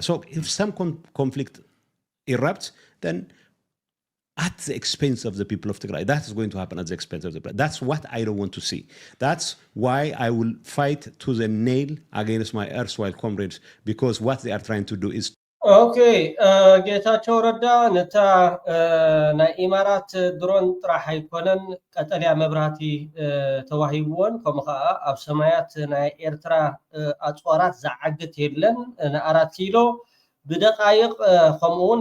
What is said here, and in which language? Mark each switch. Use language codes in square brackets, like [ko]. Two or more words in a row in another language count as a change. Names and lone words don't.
[en] So if some conflict erupts, then at the expense of the people of Tigray, that is going to happen at the expense of the people. That's what I don't want to see. That's why I will fight to the nail against my erstwhile comrades, because what they are trying to do is [ti] ጌታቸው ረዳ ነታ ናይ ኢማራት ድሮን ጥራሕ ኣይኮነን ቀጠልያ መብራህቲ ተዋሂብዎን ከምኡ ከዓ ኣብ ሰማያት ናይ ኤርትራ ኣፅዋራት ዝዓግት የለን ን4 ኪሎ ብደቃይቕ ከምኡ እውን